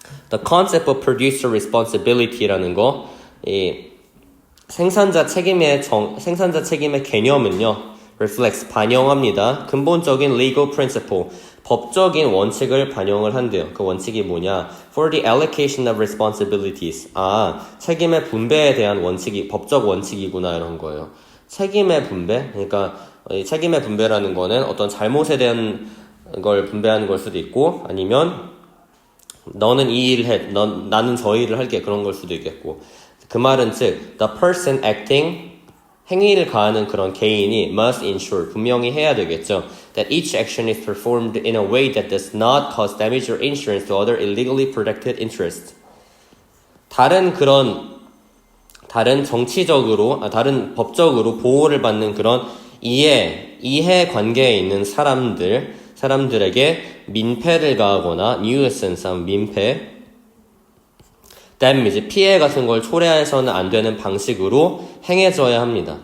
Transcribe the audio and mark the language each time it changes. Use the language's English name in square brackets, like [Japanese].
[English] The concept of producer responsibility라는 거, [Korean] 이 생산자 책임의 개념은요, [English] reflects [Korean] 반영합니다. 근본적인 [English] legal principle, [Korean] 법적인 원칙을 반영을 한대요. 그 원칙이 뭐냐? [English] For the allocation of responsibilities. [Korean] 책임의 분배에 대한 원칙이 법적 원칙이구나 이런 거예요. 책임의 분배? 그러니까 이 책임의 분배라는 거는 어떤 잘못에 대한 걸 분배하는 걸 수도 있고 아니면 너는 이 일을 해, 나는 저 일을 할게 그런 걸 수도 있겠고 그 말은 즉 [English] the person acting [Korean] 행위를 가하는 그런 개인이 [English] must ensure [Korean] 분명히 해야 되겠죠. [English] That each action is performed in a way that does not cause damage or injury to other illegally protected interests. [Korean] 다른 다른 법적으로 보호를 받는 그런 이해 관계에 있는 사람들에게 민폐를 가하거나 nuisance, 민폐, damage, 피해 같은 걸 초래해서는 안 되는 방식으로 행해져야 합니다.